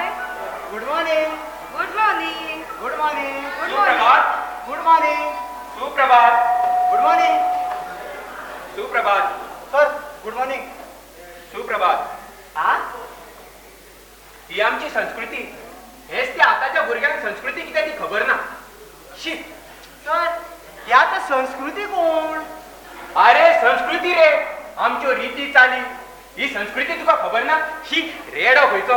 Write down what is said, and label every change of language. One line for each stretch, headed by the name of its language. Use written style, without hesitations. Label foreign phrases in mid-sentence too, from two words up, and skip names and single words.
English: Good morning. Good morning. Good morning. गुड
Konkani: सुप्रभात.
English: Good morning.
Konkani: सुप्रभात.
English: Good morning.
Konkani: सुप्रभात.
English: Sir good morning.
Konkani: सुप्रभात. हा ही आमची संस्कृती. हेच त्या आताच्या भुरग्यांक संस्कृती कितें ती खबर ना. शी. सर ह्या तर संस्कृती कोण? अरे संस्कृती रे. आमच्यो रिती चाली. ही संस्कृती तुका खबर ना. शी रेडो खंयचो.